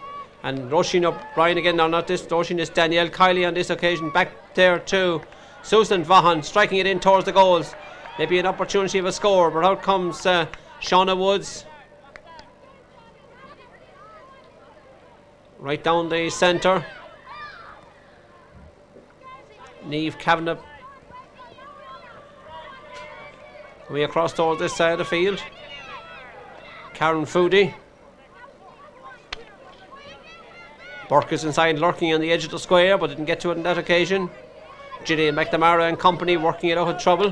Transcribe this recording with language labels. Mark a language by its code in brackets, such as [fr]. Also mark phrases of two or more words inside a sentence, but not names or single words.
[en] And Roisin O'Brien again, no, not this. Roisin is Danielle Kiley on this occasion. Back there to Susan Vaughan, striking it in towards the goals. maybe an opportunity of a score, but out comes Shauna Woods. Right down the centre. Niamh Kavanagh coming across towards this side of the field. Karen Foodie. Burke is inside, lurking on the edge of the square, but didn't get to it on that occasion. Gillian McNamara and company working it out of trouble.